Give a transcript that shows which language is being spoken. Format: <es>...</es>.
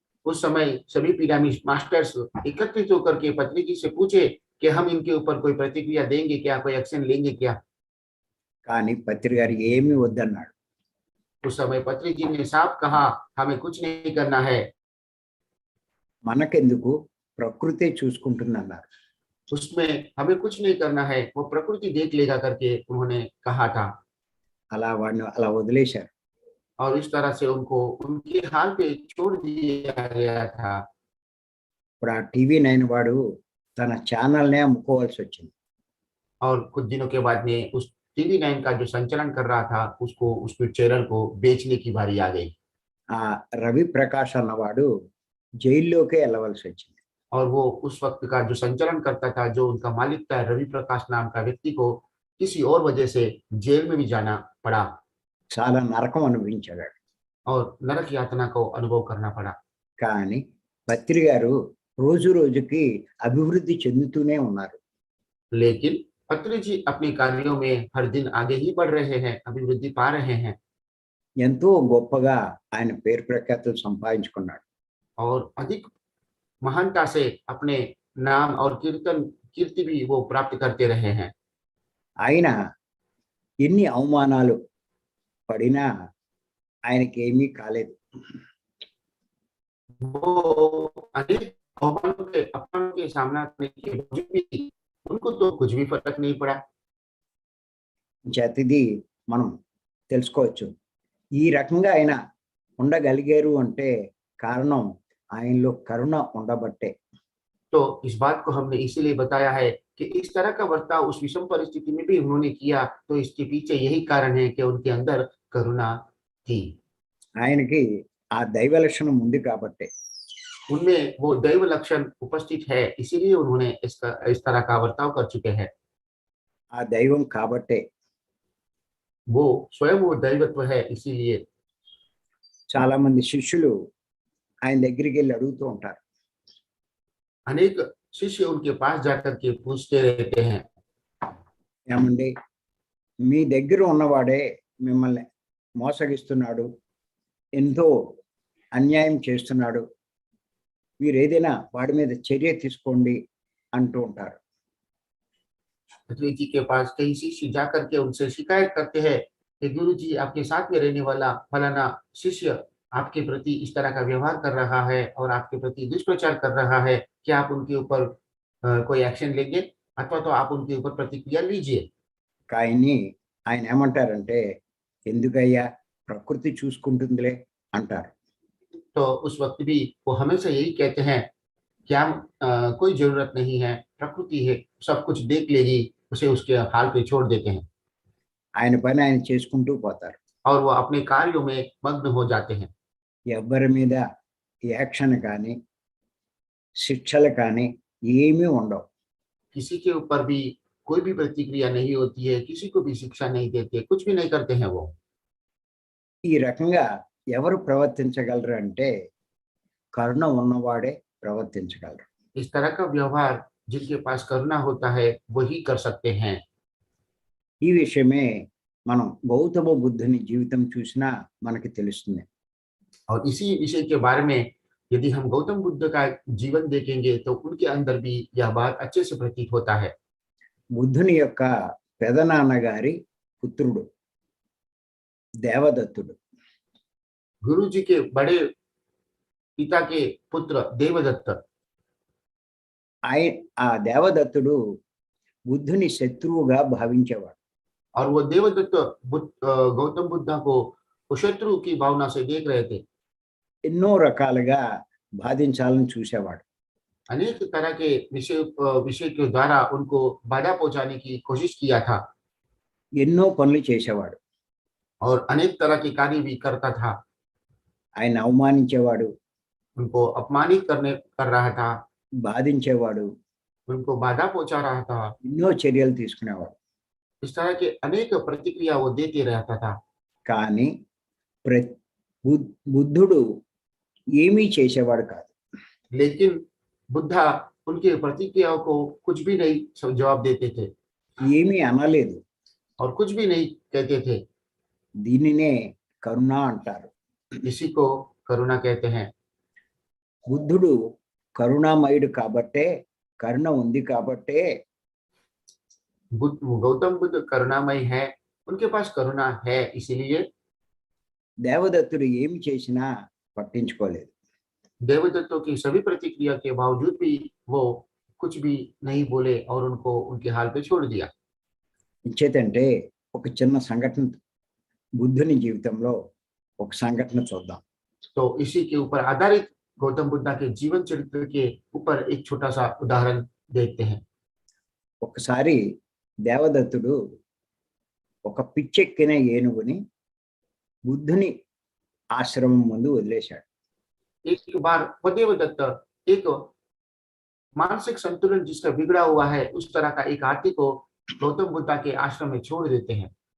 <hi>उस समय सभी पिरामिड मास्टर्स एकत्रित होकर के पत्री जी से पूछे कि हम इनके ऊपर कोई प्रतिक्रिया देंगे क्या, कोई एक्शन लेंगे क्या।</hi> <te>కానీ పత్రి గారు ఏమీ వద్దన్నాడు.</te> <hi>उस समय पत्री जी ने साफ कहा, हमें कुछ नहीं करना है,</hi> <te>మనకెందుకు, ప్రకృతే చూసుకుంటుందన్నారు.</te> <hi>उसमें हमें कुछ नहीं करना है, वो प्रकृति देख लेगा करके उन्होंने कहा था।</hi> <te>అలా వాడిని అలా వదిలేశారు.</te> <hi>और इस तरह से उनको उनके हाल पे छोड़ दिया गया था।</hi> <te>ఇప్పుడు ఆ టీవీ 9 వాడు తన ఛానల్నే అమ్ముకోవాల్సి వచ్చింది.</te> <hi>और कुछ दिनों के बाद में उस टीवी 9 का जो संचालन कर रहा था उसको उसके चैनल को बेचने की बारी आ गई।</hi> <te>ఆ రవి ప్రకాష్ అన్నవాడు జైల్లోకే వెళ్ళవలసి వచ్చింది.</te> <hi>और वो उस वक्त का जो संचालन करता था, जो उनका मालिक था रवि प्रकाश नाम का व्यक्ति को किसी और वजह से जेल में भी जाना पड़ा</hi> <te>చాలా నరకం అనుభవించాడు.</te> <hi>और नरक यातना को अनुभव करना पड़ा।</hi> <te>కానీ పత్రి గారు రోజు రోజుకి అభివృద్ధి చెందుతూనే ఉన్నారు.</te> <hi>लेकिन पत्री जी अपने कार्यों में हर दिन आगे ही बढ़ रहे हैं, अभिवृद्धि पा रहे हैं।</hi> <te>ఎంతో గొప్పగా ఆయన పేరు ప్రఖ్యాతులు సంపాదించుకున్నాడు.</te> <hi>और अधिक महानता से अपने नाम और कीर्ति भी वो प्राप्त करते रहे हैं।</hi> <te>ఆయన ఎన్ని అవమానాలు పడినా ఆయనకేమీ కాలేదు.</te> <hi>वो अनेक अपमानों के सामना करने के बावजूद भी उनको तो कुछ भी फर्क नहीं पड़ा।</hi> <te>చేతిది మనం తెలుసుకోవచ్చు. ఈ రకంగా ఆయన ఉండగలిగారు అంటే కారణం ఆయనలో కరుణ ఉండబట్టే.</te> <hi>तो इस बात को हमने इसीलिए बताया है कि इस तरह का बर्ताव उस विषम परिस्थिति में भी उन्होंने किया, तो इसके पीछे यही कारण है कि उनके अंदर करुणा थी।</hi> <te>ఆయనకి ఆ దైవ లక్షణం ఉంది కాబట్టే.</te> <hi>उनमें वो दैव लक्षण उपस्थित है, इसीलिए उन्होंने इस तरह का बर्ताव कर चुके हैं।</hi> <te>ఆ దైవం కాబట్టే</te> <hi>वो स्वयं वो दैवत्व है, इसीलिए</hi> <te>చాలా మంది శిష్యులు ఆయన దగ్గరికి వెళ్ళి అడుగుతూ ఉంటారు.</te> <hi>अनेक शिष्य उनके पास जाकर के पूछते रहते हैं,</hi> <te>ఏమండి, మీ దగ్గర ఉన్నవాడే మిమ్మల్ని మోసగిస్తున్నాడు, ఎంతో అన్యాయం చేస్తున్నాడు, మీరు ఏదైనా వాడి మీద చర్య తీసుకోండి అంటూ ఉంటారు.</te> <hi>पृथ्वी जी के पास कई शिष्य जाकर के उनसे शिकायत करते हैं कि गुरु जी, आपके साथ में रहने वाला फलाना शिष्य आपके प्रति इस तरह का व्यवहार कर रहा है और आपके प्रति दुष्प्रचार कर रहा है, क्या आप उनके ऊपर कोई एक्शन लेंगे अथवा तो आप उनके ऊपर प्रतिक्रिया लीजिए।</hi> <te>కానీ ఆయన ఏమంటారంటే, ఎందుకయ్యా, ప్రకృతి చూసుకుంటుందిలే అంటారు.</te> <hi>तो उस वक्त भी वो हमेशा यही कहते हैं, क्या कोई जरूरत नहीं है, प्रकृति है, सब कुछ देख लेगी, उसे उसके हाल पे छोड़ देते हैं</hi> <te>ఆయన పని ఆయన చేసుకుంటూ పోతారు.</te> <hi>और वो अपने कार्यों में मग्न हो जाते हैं।</hi> <te>ఎవ్వరి మీద యాక్షన్ కానీ శిక్షలు కానీ ఏమీ ఉండవు.</te> <hi>किसी के ऊपर भी कोई भी प्रतिक्रिया नहीं होती है, किसी को भी शिक्षा नहीं देते, कुछ भी नहीं करते हैं वो।</hi> <te>ఈ రకంగా ఎవరు ప్రవర్తించగలరు అంటే కరుణ ఉన్నవాడే ప్రవర్తించగలరు.</te> <hi>इस तरह का व्यवहार जिनके पास करुणा होता है वही कर सकते हैं।</hi> <te>ఈ విషయమే మనం గౌతమ బుద్ధుని జీవితం చూసినా మనకి తెలుస్తుంది.</te> <hi>और इसी विषय के बारे में यदि हम गौतम बुद्ध का जीवन देखेंगे तो उनके अंदर भी यह बात अच्छे से प्रतीत होता है।</hi> <te>బుద్ధుని యొక్క పెదనాన్నగారి పుత్రుడు దేవదత్తుడు.</te> <hi>गुरु जी के बड़े पिता के पुत्र देवदत्त,</hi> <te>ఆ దేవదత్తుడు బుద్ధుని శత్రువుగా భావించేవాడు.</te> <hi>और वो देवदत्त गौतम बुद्ध को शत्रु की भावना से देख रहे थे।</hi> <te>ఎన్నో రకాలుగా బాధించాలని చూసేవాడు.</te> <hi>अनेक तरह के विषय के द्वारा उनको बाधा पहुंचाने की कोशिश किया था</hi> <te>ఎన్నో పనులు చేసేవాడు.</te> <hi>और अनेक तरह के कार्य भी करता था।</hi> <te>ఆయన అవమానించేవాడు,</te> <hi>उनको अपमानित कर रहा था,</hi> <te>బాధించేవాడు,</te> <hi>उनको बाधा पहुंचा रहा था।</hi> <te>ఎన్నో చర్యలు తీసుకునేవాడు.</te> <hi>इस तरह के अनेक प्रतिक्रिया वो देते रहता था।</hi> <te>కానీ బుద్ధుడు ఏమీ చేసేవాడు కాదు.</te> <hi>लेकिन बुद्धा उनके प्रतिक्रियाओं को कुछ भी नहीं जवाब देते थे</hi> <te>ఏమీ అనలేదు.</te> <hi>और कुछ भी नहीं कहते थे।</hi> <te>దీనినే కరుణ అంటారు.</te> <hi>इसी को करुणा कहते हैं।</hi> <te>బుద్ధుడు కరుణామయుడు కాబట్టే, కరుణ ఉంది కాబట్టే</te> <hi>गौतम बुद्ध करुणामय है, उनके पास करुणा है, इसीलिए</hi> <te>దేవదత్తుడు ఏమి చేసినా పట్టించుకోలేదు.</te> <hi>देवदत्तों की सभी प्रतिक्रिया के बावजूद भी वो कुछ भी नहीं बोले और उनको उनके हाल पे छोड़ दिया।</hi> <te>ఇంచేతంటే ఒక చిన్న సంఘటన, బుద్ధుని జీవితంలో ఒక సంఘటన చూద్దాం.</te> <hi>तो इसी के ऊपर आधारित गौतम बुद्ध के जीवन चरित्र के ऊपर एक छोटा सा उदाहरण देखते हैं।</hi> <te>ఒకసారి దేవదత్తుడు ఒక పిచ్చెక్కిన ఏనుగుని బుద్ధుని ఆశ్రమం ముందు వదిలేశాడు.</te> <hi>एक बार वो देवदत्त एक मानसिक संतुलन जिसका बिगड़ा हुआ है उस तरह का एक हाथी को गौतम बुद्ध के आश्रम में छोड़ देते हैं।</hi>